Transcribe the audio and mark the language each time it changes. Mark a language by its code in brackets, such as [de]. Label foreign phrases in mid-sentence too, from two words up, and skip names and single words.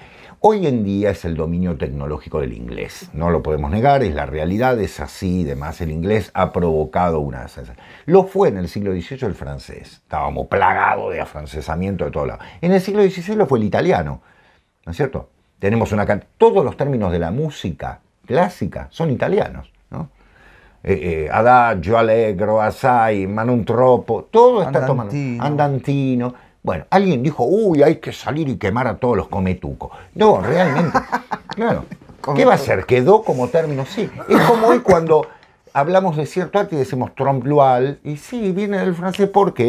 [es] Hoy en día es el dominio tecnológico del inglés, no lo podemos negar, es la realidad, es así, además el inglés ha provocado una sensación. Lo fue en el siglo XVIII el francés, estábamos plagados de afrancesamiento de todos lados. En el siglo XVI lo fue el italiano, ¿no es cierto? Tenemos todos los términos de la música clásica son italianos, ¿no? [it] Adagio, allegro, assai, ma non troppo, [es] todo está tomando. Andantino. Bueno, alguien dijo, uy, hay que salir y quemar a todos los cometucos. No, realmente, claro. ¿Qué va a ser? ¿Quedó como término? Sí. Es como hoy cuando hablamos de cierto arte y decimos trompe-l'oeil, y sí, viene del francés, ¿por qué?